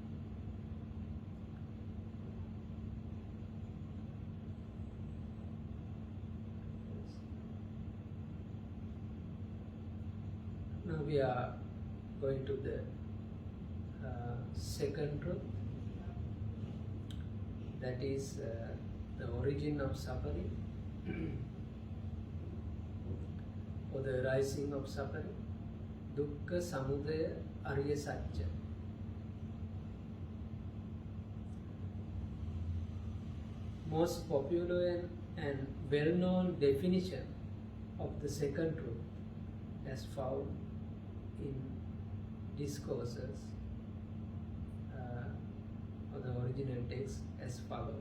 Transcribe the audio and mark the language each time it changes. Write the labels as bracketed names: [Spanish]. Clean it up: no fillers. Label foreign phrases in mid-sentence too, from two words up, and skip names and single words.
[English] Now we are going to the second truth, that is the origin of suffering or the rising of suffering, [Sanskrit] dukkha samudaya arya satya. [English] Most popular and well-known definition of the second truth as found in discourses or the original text as follows.